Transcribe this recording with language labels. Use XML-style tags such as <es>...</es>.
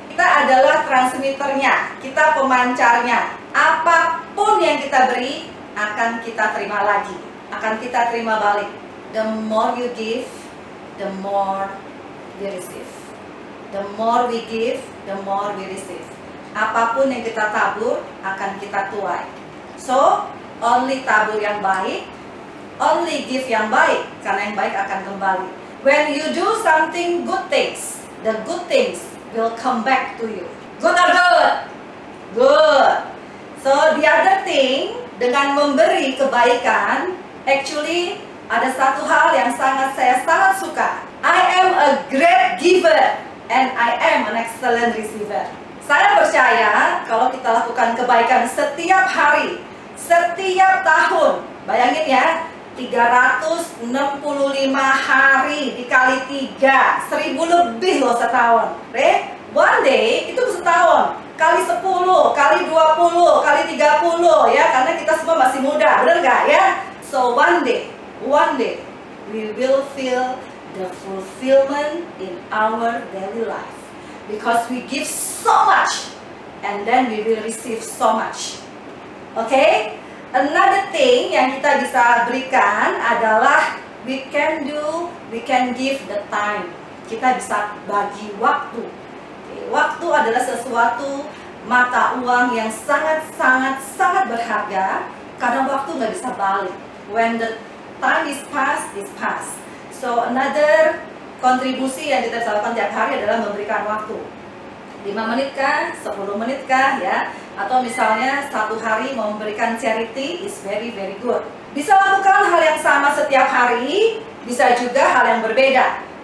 <id>Kita adalah transmitternya, kita pemancarnya. Apapun yang kita beri akan kita terima lagi, akan kita terima balik.</id> <en>The more you give, the more we receive. The more we give, the more we receive.</en> <id>Apapun yang kita tabur akan kita tuai.</id> <en>So, only</en> <id>tabur yang baik,</id> <en>only give</en> <id>yang baik, karena yang baik akan kembali.</id> <en>When you do something good things, the good things will come back to you. Good or good? Good. So the other thing,</en> <id>dengan memberi kebaikan,</id> <en>actually</en> <id>ada satu hal yang saya sangat suka.</id> <en>I am a great giver and I am an excellent receiver.</en> <id>Saya percaya kalau kita lakukan kebaikan setiap hari, setiap tahun, bayangin ya, 365 hari dikali 3, 1000 lebih loh setahun.</id> <en>One day</en> <id>itu setahun, kali 10, kali 20, kali 30 ya, karena kita semua masih muda, bener nggak ya?</id> <en>So one day we will feel the fulfillment in our daily life, because we give so much and then we will receive so much. Okay? Another thing</en> <id>yang kita bisa berikan adalah</id> <en>we can give the time.</en> <id>Kita bisa bagi waktu. Waktu adalah sesuatu mata uang yang sangat berharga, karena waktu nggak bisa balik.</id> <en>When the time is past, it's past. So another</en> <id>kontribusi yang kita bisa lakukan tiap hari adalah memberikan waktu. 5 menit kah, 10 menit kah ya, atau misalnya satu hari memberikan</id> <en>charity is very good.</en> <id>Bisa lakukan hal yang sama setiap hari, bisa juga hal yang berbeda.</id>